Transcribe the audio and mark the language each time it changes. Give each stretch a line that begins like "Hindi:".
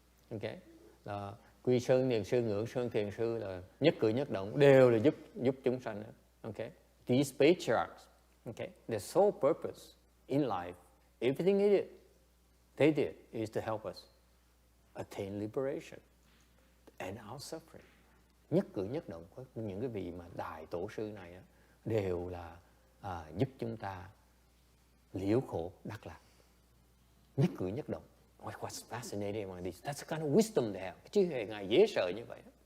Vietnamese: Okay, là Quy Sơn, Niệm Sư, Ngưỡng Sơn, Thiền Sư là nhất cử nhất động đều là giúp chúng sanh.
English: Okay, these patriarchs, okay, their sole purpose in life, everything they did is to help us attain liberation and our suffering.
Vietnamese: Nhất cử nhất động của những cái vị mà đại tổ sư này đều là giúp chúng ta liễu khổ đắc lạc. Nhất cử nhất động.
English: What's fascinating about this? That's the kind of wisdom they have.
Vietnamese: Chứ hề Ngài dễ sợ như vậy.